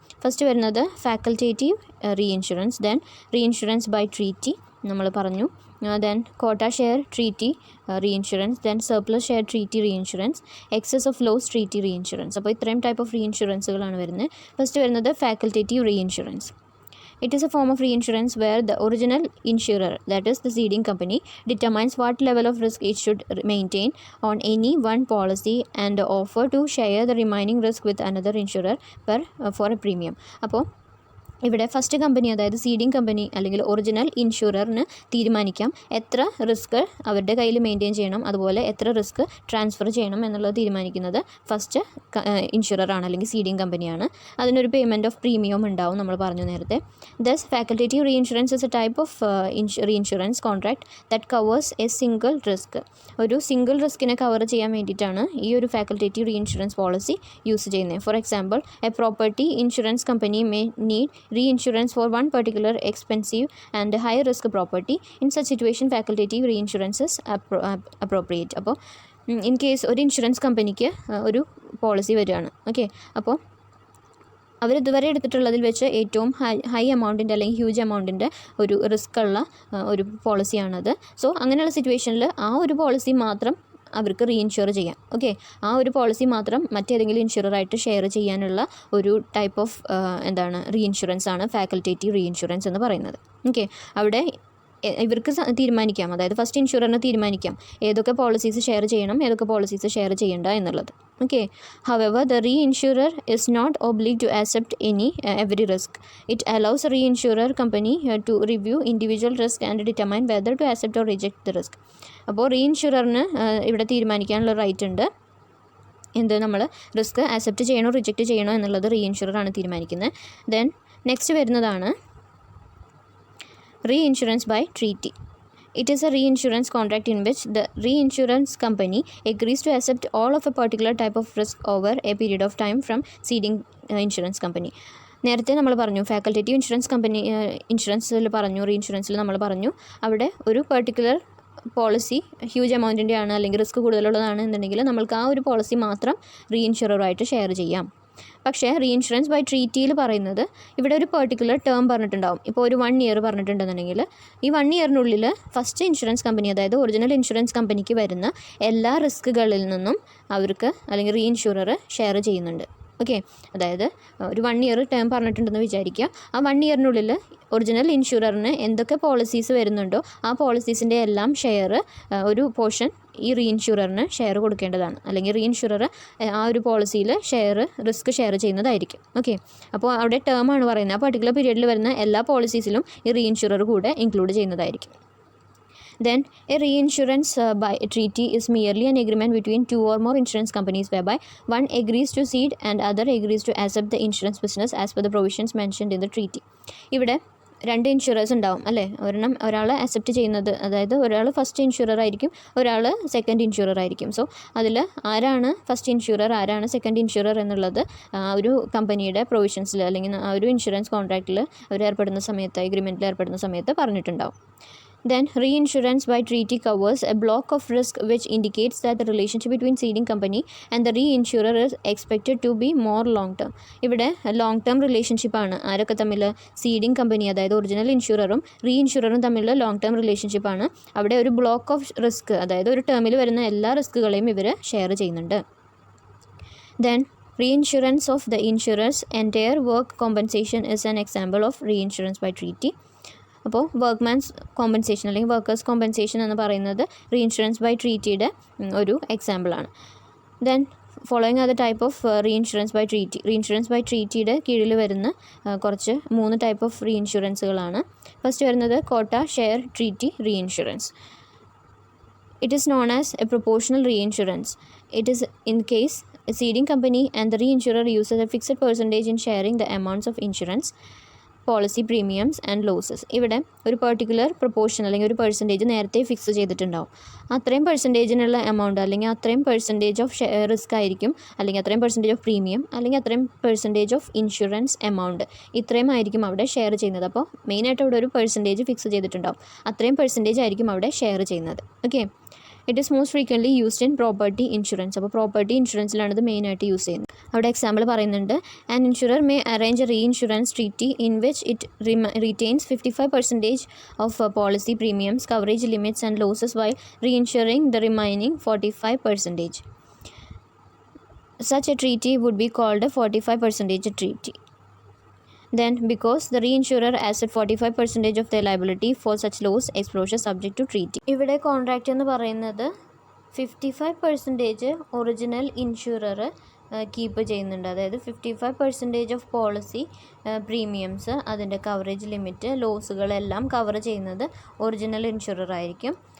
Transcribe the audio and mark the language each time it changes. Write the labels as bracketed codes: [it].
[ml] First വരുന്നത് facultative re insurance, then re insurance by treaty നമ്മൾ പറഞ്ഞു, ദെൻ കോട്ട share treaty re insurance, then surplus share treaty re insurance, excess of loss treaty re insurance. അപ്പോൾ ഇത്രയും type of re ഇൻഷുറൻസുകളാണ് വരുന്നത്. First വരുന്നത് facultative re insurance. [en] It is a form of reinsurance where the original insurer, that is the ceding company, determines what level of risk it should maintain on any one policy and offer to share the remaining risk with another insurer for a premium. [ml] അപ്പോൾ ഇവിടെ first company, അതായത് seeding company അല്ലെങ്കിൽ original ഇൻഷുററിന് തീരുമാനിക്കാം എത്ര risk അവരുടെ കയ്യിൽ maintain ചെയ്യണം, അതുപോലെ എത്ര റിസ്ക് ട്രാൻസ്ഫർ ചെയ്യണം എന്നുള്ളത് തീരുമാനിക്കുന്നത് ഫസ്റ്റ് ഇൻഷുററാണ് അല്ലെങ്കിൽ സീഡിങ് കമ്പനിയാണ്. അതിനൊരു പേയ്മെൻറ്റ് ഓഫ് പ്രീമിയം ഉണ്ടാവും, നമ്മൾ പറഞ്ഞു നേരത്തെ. [en] Thus facultative reinsurance is a type of reinsurance contract that covers a single risk. [ml] ഒരു സിംഗിൾ റിസ്കിനെ കവർ ചെയ്യാൻ വേണ്ടിയിട്ടാണ് ഈ ഒരു facultative re insurance policy use ചെയ്യുന്നത്. [en] For example, a property insurance company may need reinsurance for one particular expensive and high risk property. In such situation facultative reinsurance is appropriate. [ml] അപ്പോൾ in case ഒരു insurance കമ്പനിക്ക് ഒരു policy വരികയാണ്. Okay, അപ്പോൾ അവർ ഇതുവരെ എടുത്തിട്ടുള്ളതിൽ വെച്ച് ഏറ്റവും ഹൈ എമൗണ്ടിൻ്റെ അല്ലെങ്കിൽ ഹ്യൂജ് എമൗണ്ടിൻ്റെ ഒരു റിസ്ക് ഉള്ള ഒരു പോളിസിയാണത്. സോ അങ്ങനെയുള്ള സിറ്റുവേഷനിൽ ആ ഒരു പോളിസി മാത്രം അവർക്ക് റീഇൻഷുർ ചെയ്യാം. ഓക്കെ, ആ ഒരു പോളിസി മാത്രം മറ്റേതെങ്കിലും ഇൻഷുററായിട്ട് ഷെയർ ചെയ്യാനുള്ള ഒരു ടൈപ്പ് ഓഫ് റീഇൻഷുറൻസ് ആണ് ഫാക്കൽറ്റേറ്റീവ് റീഇൻഷുറൻസ് എന്ന് പറയുന്നത്. ഓക്കെ, അവിടെ ഇവർക്ക് തീരുമാനിക്കാം, അതായത് ഫസ്റ്റ് ഇൻഷുററിന് തീരുമാനിക്കാം ഏതൊക്കെ പോളിസീസ് ഷെയർ ചെയ്യണം, ഏതൊക്കെ പോളിസീസ് ഷെയർ ചെയ്യേണ്ട എന്നുള്ളത്. [en] Okay, however the reinsurer is not obliged to accept every risk. It allows a reinsurer company to review individual risk and determine whether to accept or reject the risk. [ml] അപ്പോൾ റീഇൻഷുററിന് ഇവിടെ തീരുമാനിക്കാനുള്ള right ഉണ്ട്. നമ്മൾ risk accept ചെയ്യണോ reject ചെയ്യണോ എന്നുള്ളത് റീഇൻഷുററാണ് തീരുമാനിക്കുന്നത്. [en] then next [ml] വരുന്നതാണ് [en] reinsurance by treaty. It is a reinsurance contract in which the reinsurance company agrees to accept all of a particular type of risk over a period of time from ceding insurance company. [ml] നേരത്തെ നമ്മൾ പറഞ്ഞു facultative insurance company ഇൻഷുറൻസിൽ പറഞ്ഞു, re ഇൻഷുറൻസിൽ നമ്മൾ പറഞ്ഞു അവിടെ ഒരു particular policy huge എമൗണ്ടിൻ്റെ ആണ് അല്ലെങ്കിൽ റിസ്ക് കൂടുതലുള്ളതാണ് എന്നുണ്ടെങ്കിൽ നമ്മൾക്ക് ആ ഒരു പോളിസി മാത്രം റീ ഇൻഷുററുമായിട്ട് ഷെയർ ചെയ്യാം. പക്ഷേ റീ ഇൻഷുറൻസ് ബൈ ട്രീറ്റിയിൽ പറയുന്നത് ഇവിടെ ഒരു പെർട്ടിക്കുലർ ടേം പറഞ്ഞിട്ടുണ്ടാവും. ഇപ്പോൾ ഒരു 1 ഇയർ പറഞ്ഞിട്ടുണ്ടെന്നുണ്ടെങ്കിൽ ഈ 1 ഇയറിനുള്ളിൽ ഫസ്റ്റ് ഇൻഷുറൻസ് കമ്പനി, അതായത് ഒറിജിനൽ ഇൻഷുറൻസ് കമ്പനിക്ക് വരുന്ന എല്ലാ റിസ്കുകളിൽ നിന്നും അവർക്ക് അല്ലെങ്കിൽ റീ ഇൻഷുറർ ഷെയർ ചെയ്യുന്നുണ്ട്. ഓക്കെ, അതായത് ഒരു 1 ഇയർ ടേം പറഞ്ഞിട്ടുണ്ടെന്ന് വിചാരിക്കുക. ആ 1 ഇയറിനുള്ളിൽ ഒറിജിനൽ ഇൻഷുററിന് എന്തൊക്കെ പോളിസീസ് വരുന്നുണ്ടോ ആ പോളിസീസിൻ്റെ എല്ലാം ഷെയർ ഒരു പോർഷൻ ഈ റീ ഇൻഷുററിന് ഷെയർ കൊടുക്കേണ്ടതാണ്. അല്ലെങ്കിൽ റീ ഇൻഷുറർ ആ ഒരു പോളിസിയിൽ റിസ്ക് ഷെയർ ചെയ്യുന്നതായിരിക്കും. ഓക്കെ, അപ്പോൾ അവിടെ ടേമാണ് പറയുന്നത്. ആ പർട്ടിക്കുലർ പീരീഡിൽ വരുന്ന എല്ലാ പോളിസീസിലും ഈ റീ ഇൻഷുറർ കൂടെ ഇൻക്ലൂഡ് ചെയ്യുന്നതായിരിക്കും. [en] Then, a reinsurance by treaty is merely an agreement between 2 or more insurance companies whereby one agrees to cede and other agrees to accept the insurance business as per the provisions mentioned in the treaty. [ml] ഇവിടെ 2 insurers ഉണ്ടാവും അല്ലേ. ഒരാൾ accept ചെയ്യുന്നത്, അതായത് ഒരാൾ first insurer ആയിരിക്കും, ഒരാൾ second insurer ആയിരിക്കും. സോ അതിൽ ആരാണ് ഫസ്റ്റ് ഇൻഷുറർ, ആരാണ് സെക്കൻഡ് ഇൻഷുറർ എന്നുള്ളത് ഒരു കമ്പനിയുടെ പ്രൊവിഷൻസിൽ അല്ലെങ്കിൽ ആ ഒരു ഇൻഷുറൻസ് കോൺട്രാക്റ്റിൽ അവർ ഏർപ്പെടുന്ന സമയത്ത്, എഗ്രിമെൻറ്റിൽ ഏർപ്പെടുന്ന സമയത്ത് പറഞ്ഞിട്ടുണ്ടാവും. [en] Then, reinsurance by treaty covers a block of risk which indicates that the relationship between ceding company and the reinsurer is expected to be more long term. [ml] ഇവിടെ ലോങ് ടേം റിലേഷൻഷിപ്പാണ്. ആരൊക്കെ തമ്മിൽ? സീഡിങ് കമ്പനി, അതായത് original ഇൻഷുററും re ഇൻഷുററും തമ്മിലുള്ള long term റിലേഷൻഷിപ്പാണ്. അവിടെ ഒരു block of risk, അതായത് ഒരു ടേമിൽ വരുന്ന എല്ലാ റിസ്കുകളെയും ഇവർ ഷെയർ ചെയ്യുന്നുണ്ട്. [en] Then, reinsurance of the insurer's entire work compensation is an example of reinsurance by treaty. [ml] അപ്പോൾ വർക്ക്മാൻസ് കോമ്പൻസേഷൻ അല്ലെങ്കിൽ വർക്കേഴ്സ് കോമ്പൻസേഷൻ എന്ന് പറയുന്നത് റീ ഇൻഷുറൻസ് ബൈ ട്രീറ്റിയുടെ ഒരു എക്സാമ്പിളാണ്. [en] Then following other type of reinsurance by treaty. [ml] Re insurance by ട്രീറ്റിയുടെ കീഴിൽ വരുന്ന 3 type of re ഇൻഷുറൻസുകളാണ്. First വരുന്നത് കോട്ട share treaty re insurance. [en] It is known as a proportional reinsurance. It is in case a ceding company and the reinsurer uses a fixed percentage in sharing the amounts of insurance policy premiums and losses. [ml] ഇവിടെ ഒരു particular proportion അല്ലെങ്കിൽ ഒരു percentage നേരത്തെ fix ചെയ്തിട്ടുണ്ടാവും. അത്രയും പെർസെൻറ്റേജിനുള്ള amount അല്ലെങ്കിൽ അത്രയും percentage of risk ആയിരിക്കും, അല്ലെങ്കിൽ അത്രയും പെർസെൻറ്റേജ് ഓഫ് പ്രീമിയം, അല്ലെങ്കിൽ അത്രയും പെർസെൻറ്റേജ് ഓഫ് ഇൻഷുറൻസ് എമൗണ്ട്, ഇത്രയും ആയിരിക്കും അവിടെ ഷെയർ ചെയ്യുന്നത്. അപ്പോൾ മെയിനായിട്ട് അവിടെ ഒരു പെർസെൻറ്റേജ് ഫിക്സ് ചെയ്തിട്ടുണ്ടാവും. അത്രയും പെർസെൻറ്റേജ് ആയിരിക്കും അവിടെ ഷെയർ ചെയ്യുന്നത്. [en] Okay, it is most frequently used in property insurance. [ml] അപ്പോൾ പ്രോപ്പർട്ടി ഇൻഷുറൻസിലാണ് ഇത് മെയിനായിട്ട് യൂസ് ചെയ്യുന്നത്. അവിടെ എക്സാമ്പിൾ പറയുന്നുണ്ട്. [en] An insurer may arrange a reinsurance treaty in which it retains 55% of policy premiums, coverage limits and losses while reinsuring the remaining 45%. Such a treaty would be called a 45% treaty. Then, because the reinsurer accepts 45% of their liability for such loss exposure subject to treaty. [ml] ഇവിടെ contract എന്ന് പറയുന്നത് 55% original insurer keep ചെയ്യുന്നുണ്ട്. അതായത് 55% of policy premiums, അതിൻ്റെ coverage limit, ലോസുകളെല്ലാം cover ചെയ്യുന്നത് original insurer ആയിരിക്കും.